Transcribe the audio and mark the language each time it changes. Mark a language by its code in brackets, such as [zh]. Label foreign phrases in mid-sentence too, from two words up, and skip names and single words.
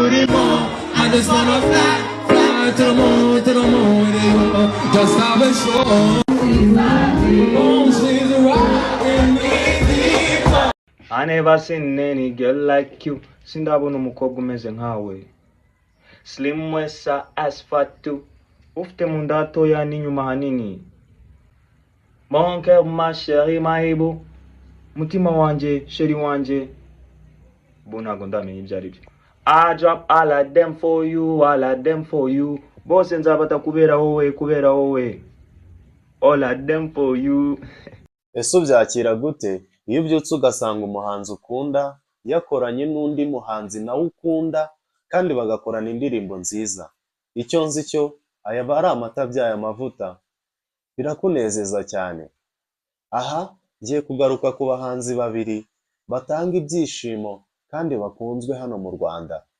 [en] booty more. I just wanna fly, fly to the moon, with you. Just have a show. Won't see the ride in me. I never seen any girl like you. [rw] Sindabona umukobwa umeze nkawe. [en] Slim wesa as fat too. [rw] Ufite mu nda hatoya n'inyuma hanini. [fr] Mon cœur ma chérie [rw] mahibu. Mutima wanje, sheri wanje. Ntago ndamenya ibyo ari byo. [en] I drop all of them for you, all of them for you. [rw] Bose nzabata kubera wowe. [en] All of them for you. [rw] Ese ubyakira gute iyo ubyutse ugasanga umuhanzi ukunda yakoranye n'undi muhanzi nawe ukunda kandi bagakorana indirimbo nziza? Icyo nzi cyo aya ari amata abyaye amavuta. Birakunezeza cyane. Aha ngiye kugaruka ku bahanzi babiri batanga ibyishimo kandi bakunzwe hano mu Rwanda.